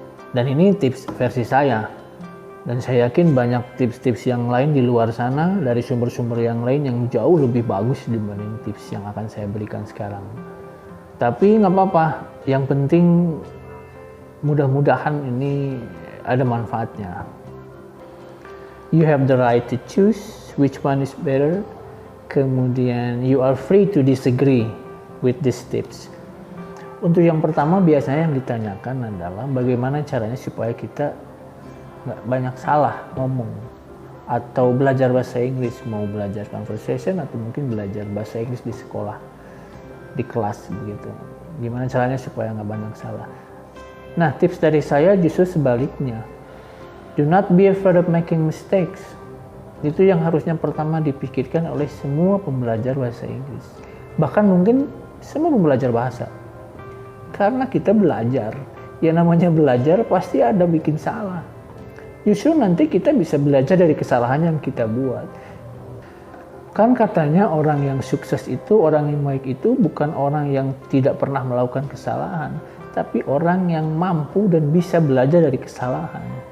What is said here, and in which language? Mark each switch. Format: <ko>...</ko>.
<id>Dan ini tips versi saya. Dan saya yakin banyak tips-tips yang lain di luar sana dari sumber-sumber yang lain yang jauh lebih bagus dibanding tips yang akan saya berikan sekarang. Tapi nggak apa-apa, yang penting mudah-mudahan ini ada manfaatnya.</id> <en>You have the right to choose which one is better.</en> <id>Kemudian</id> <en>you are free to disagree with these tips.</en> <id>Untuk yang pertama biasanya yang ditanyakan adalah bagaimana caranya supaya kita nggak banyak salah ngomong atau belajar bahasa Inggris, mau belajar conversation atau mungkin belajar bahasa Inggris di sekolah, di kelas begitu. Gimana caranya supaya nggak banyak salah? Nah, tips dari saya justru sebaliknya.</id> <en>Do not be afraid of making mistakes.</en> <id>Itu yang harusnya pertama dipikirkan oleh semua pembelajar bahasa Inggris. Bahkan mungkin semua pembelajar bahasa. Karena kita belajar, ya namanya belajar pasti ada bikin salah. Justru nanti kita bisa belajar dari kesalahan yang kita buat. Kan katanya orang yang sukses itu, orang yang baik itu bukan orang yang tidak pernah melakukan kesalahan, tapi orang yang mampu dan bisa belajar dari kesalahan.</id>